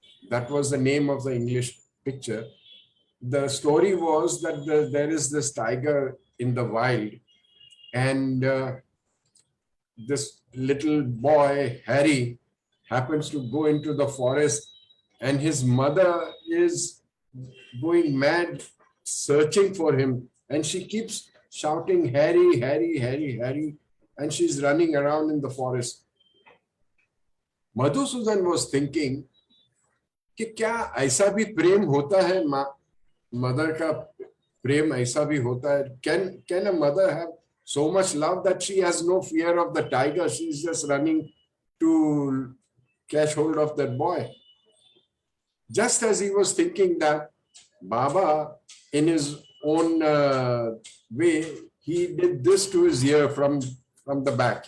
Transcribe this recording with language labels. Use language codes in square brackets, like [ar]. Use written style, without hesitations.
[en] That was the name of the English picture. The story was that there is this tiger in the wild, and this little boy, Harry, happens to go into the forest, and his mother is going mad searching for him. And she keeps shouting, Harry, Harry, Harry, Harry. And she's running around in the forest. [hi] Madhusudan [en] was thinking, [hi] कि क्या ऐसा भी प्रेम होता है, mother का प्रेम ऐसा भी होता है? [en] Can a mother have so much love that she has no fear of the tiger? She's just running to catch hold of that boy. Just as he was thinking that, Baba, in his own way, he did this to his ear from the back.